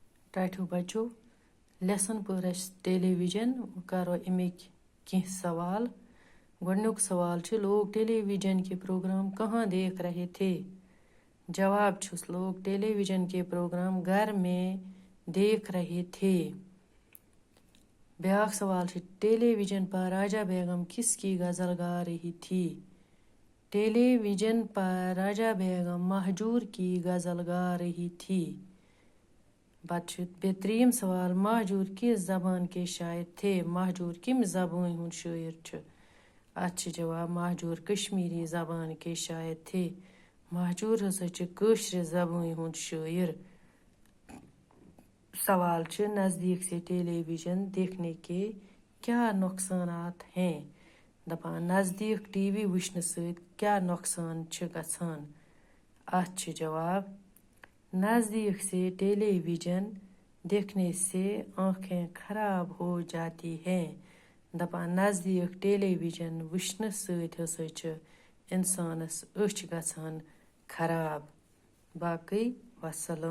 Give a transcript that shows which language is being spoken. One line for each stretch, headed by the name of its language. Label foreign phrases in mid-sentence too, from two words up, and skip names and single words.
Kashmiri: टाठियों बच्चों लेसन पर टेलीविजन करो अमिक कह सवाल। गोडनुक सवाल
Hindi: लोग टेलीविजन के प्रोग्राम कहाँ देख रहे थे?
Kashmiri: जवाब छुस
Hindi: लोग टेलीविजन के प्रोग्राम घर में देख रहे थे।
Kashmiri: ब्याक सवाल
Hindi: टेलीविजन पर राजा बेगम किसकी गजल गा रही थी? टेलीविजन पर राजा बेगम महजूर की गजल गा रही थी। बेहतरीन सवाल महजूर किस जबान के शायर थे? महजूर
Kashmiri: किम जबान हुन शायर
Hindi: अच्छे जवाब महजूर कश्मीरी जबान के शायर थे।
Kashmiri: महजूर हसा कश्र जबान हुन शायर।
Hindi: सवाल नज़दीक से टेलीविजन देखने के क्या नुकसानात हैं?
Kashmiri: दपान नज़दीक टीवी वुचन सत क्या नुकसान गछान?
Hindi: अच्छे जवाब नज़दीक से टेलीविजन देखने से आँखें खराब हो जाती हैं।
Kashmiri: दपान नज़दीक टेलीविजन वुचन सत हसा इंसानस अच गछान खराब। बाकी वसलम।